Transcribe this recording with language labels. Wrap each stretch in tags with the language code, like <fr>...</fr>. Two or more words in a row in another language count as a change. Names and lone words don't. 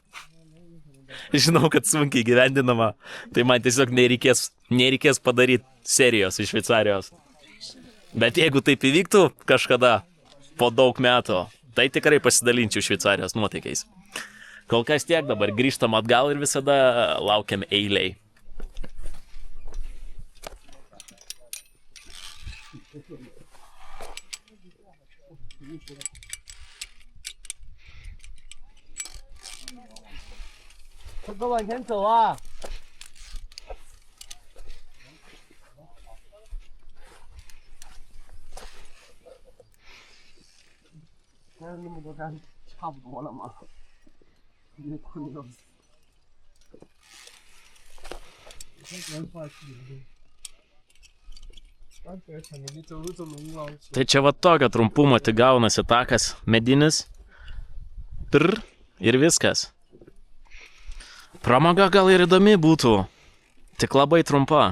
<lt>Žinau, kad sunkiai gyvendinama, tai man tiesiog nereikės padaryti serijos iš Šveicarijos. Bet jeigu taip įvyktų kažkada po daug metų, tai tikrai pasidalinčiau Šveicarijos nuotykiais. Kol kas tiek, dabar grįžtam atgal ir visada laukiam eiliai.</lt> <zh>快往前走啊！那么多山，差不多了嘛。你困得要死。</zh> <lt>Tai čia va tokio trumpumo tik gaunasi takas medinis. Ir viskas. Pramoga gal ir įdomi būtų, tik labai trumpa.</lt>